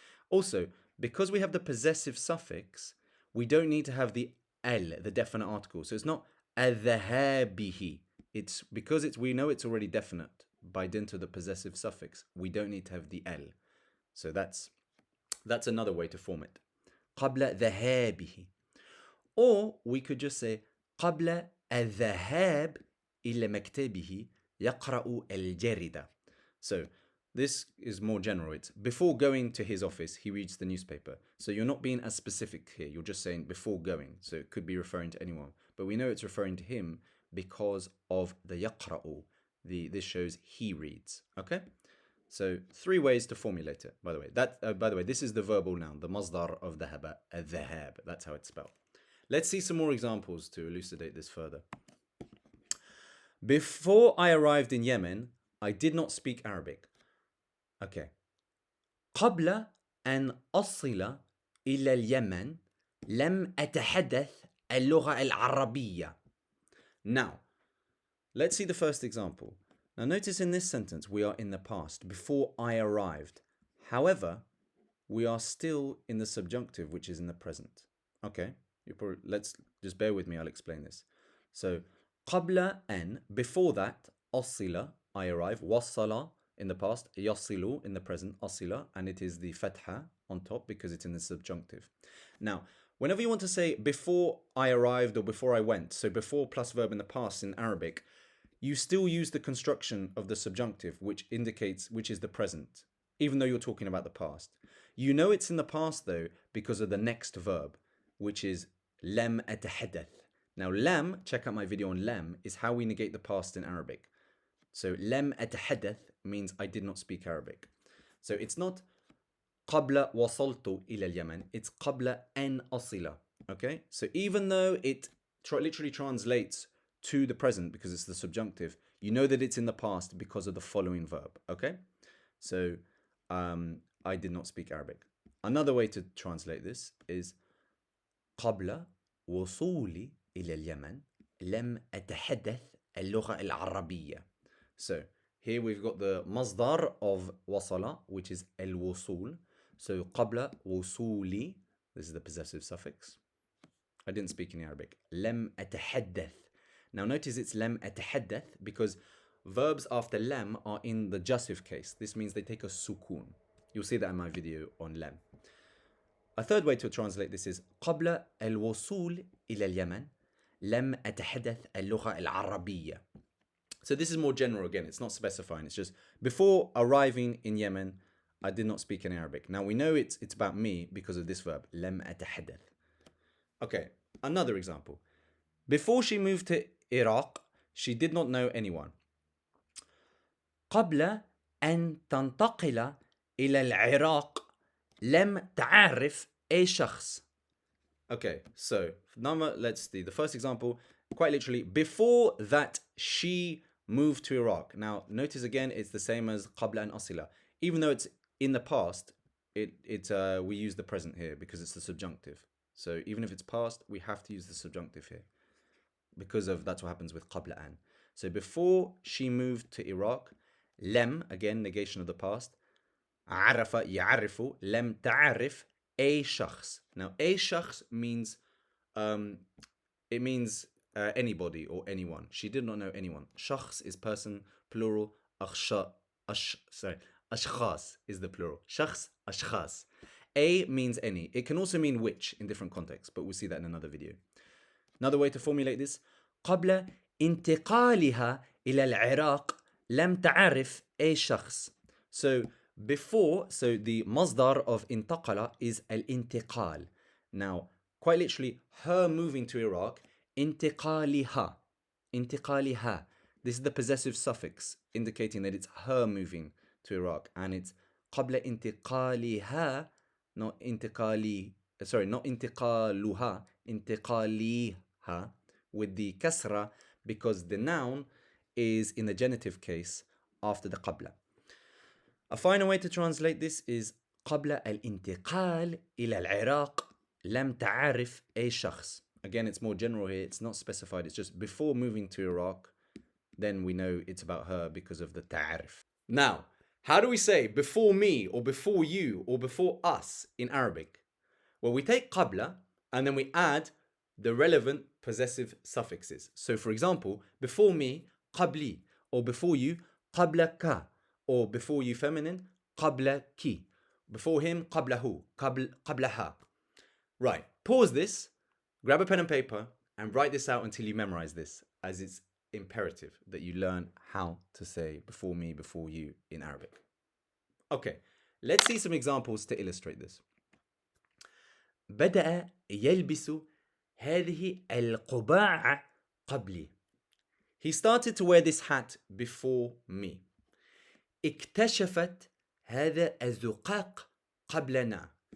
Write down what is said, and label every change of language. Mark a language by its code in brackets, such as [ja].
[en] Also, because we have the possessive suffix, we don't need to have the al, the definite article. So it's not adhabihi. It's because we know it's already definite by dint of the possessive suffix. We don't need to have the al. So that's another way to form it. [ar] قبل ذهابه. [en] Or we could just say [ar] قبل الذهاب إلى مكتبه يقرأ الجريدة. [en] So this is more general. It's before going to his office, he reads the newspaper. So you're not being as specific here. You're just saying before going. So it could be referring to anyone. But we know it's referring to him because of the يقرأ. This shows he reads. Okay? So three ways to formulate it, by the way. By the way, this is the verbal noun, the masdar of dhahaba, al-dhahab. That's how it's spelled. Let's see some more examples to elucidate this further. Before I arrived in Yemen, I did not speak Arabic. Okay. [ar] قبل أن أصل إلى اليمن لم أتحدث اللغة العربية. [en] Now, let's see the first example. Now notice in this sentence, we are in the past, before I arrived. However, we are still in the subjunctive, which is in the present. Okay, let's just bear with me, I'll explain this. So, [ar] قبل أن, [en] before that, أصل, I arrive. وصل in the past. يصل in the present. أصل, and it is the fatha on top because it's in the subjunctive. Now, whenever you want to say before I arrived or before I went, so before plus verb in the past in Arabic, you still use the construction of the subjunctive, which indicates which is the present, even though you're talking about the past. You know it's in the past though because of the next verb, which is [ar] لم أتحدث. [en] Now لم, check out my video on لم, is how we negate the past in Arabic. So [ar] لم أتحدث [en] means I did not speak Arabic. So it's not [ar] قبل وصلت إلى اليمن, it's قبل أن أصل. [en] Okay, so even though it literally translates to the present because it's the subjunctive, you know that it's in the past because of the following verb. Okay, so I did not speak Arabic. Another way to translate this is [ar] قبل وصولي إلى اليمن لم أتحدث اللغة العربية. [en] So here we've got the مصدر of وصل, which is الوصول. So قبل وصولي, this is the possessive suffix. I didn't speak in Arabic. [ar] لم أتحدث. [en] Now notice it's [ar] لم أتحدث [en] because verbs after لم are in the jussive case. This means they take a sukun. You'll see that in my video on لم. A third way to translate this is [ar] قبل الوصول إلى اليمن لم أتحدث اللغة العربية. [en] So this is more general again, it's not specifying, it's just before arriving in Yemen, I did not speak in Arabic. Now we know it's about me because of this verb, [ar] لم أتحدث. [en] Okay, another example. Before she moved to Iraq, she did not know anyone. [ar] قبل أن تنتقل إلى العراق لم تعرف أي شخص. [en] Okay, so let's see. The first example, quite literally, before that she moved to Iraq. Now, notice again, it's the same as [ar] قبل أن أصل. [en] Even though it's in the past, we use the present here because it's the subjunctive. So even if it's past, we have to use the subjunctive here because that's what happens with [ar] قبل أن. [en] So before she moved to Iraq, لم, again, negation of the past, [ar] عرف يعرف لم تعرف أي شخص. [en] Now, [ar] أي شخص [en] means it means anybody or anyone. She did not know anyone. شخص is person, plural. أشخاص is the plural. [ar] شخص, أشخاص. [en] A means any. It can also mean which in different contexts, but we'll see that in another video. Another way to formulate this, [ar] قبل انتقالها إلى العراق لم تعرف أي شخص. [en] So before, so the مصدر of انتقل is الانتقال. Now, quite literally, her moving to Iraq, انتقالها. [ar] انتقالها. [en] This is the possessive suffix indicating that it's her moving to Iraq, and it's [ar] قبل انتقالها, [en] not انتقالي, sorry, not انتقالها, انتقاليها, with the kasra because the noun is in the genitive case after the قبل. A final way to translate this is [ar] قبل الانتقال إلى العراق لم تعرف أي شخص. [en] Again, it's more general here, it's not specified, it's just before moving to Iraq, then we know it's about her because of the ta'arif. Now, how do we say before me or before you or before us in Arabic? Well, we take قبل and then we add the relevant possessive suffixes. So for example, before me, قبلي, or before you, قبلك, or before you feminine, قبلك, before him, قبله, قبلها. Right, pause this, grab a pen and paper, and write this out until you memorize this, as it's imperative that you learn how to say before me, before you in Arabic. Okay, let's see some examples to illustrate this. [ar] بدأ يلبس هذه القبعة قبلي. [en] He started to wear this hat before me. [ar] اكتشفت هذا الزقاق قبلنا.